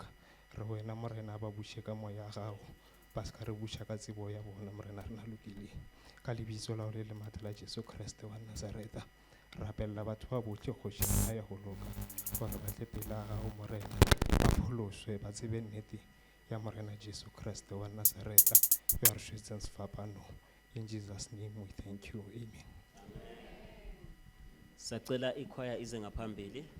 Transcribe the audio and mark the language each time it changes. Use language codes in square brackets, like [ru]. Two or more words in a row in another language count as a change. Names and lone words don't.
[nso] Re wena morena ba buše ka moya ya gago, ba se ka re buša ka tsebo ya bona morena rena lokileng. Ka lebitso la le lemata la Jesu Kriste wa Nazareta, rapella batho ba bohle kgoši ya rena ya ho loka gore ba tle pela gago morena, ba pholoswe ba tsebe nnete ya morena Jesu Kriste wa Nazareta ya re šwetseng sefapano. [en] In Jesus name we thank you, amen. [zu] Sacela ikhwaya ize ngaphambili.